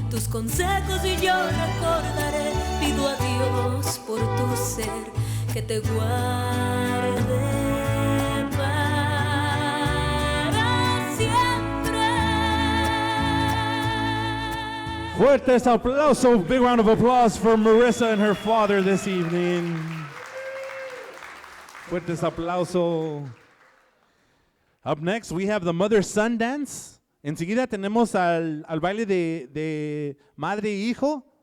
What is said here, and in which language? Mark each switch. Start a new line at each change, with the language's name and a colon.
Spanish: consejos y yo recordaré. Pido a Dios por tu ser que te guarde para siempre. Fuertes aplausos,
English: big round of applause for Marissa and her father this evening.
Spanish: Fuertes aplausos.
English: Up next, we have the mother-son dance.
Spanish: Enseguida tenemos al baile de madre y hijo.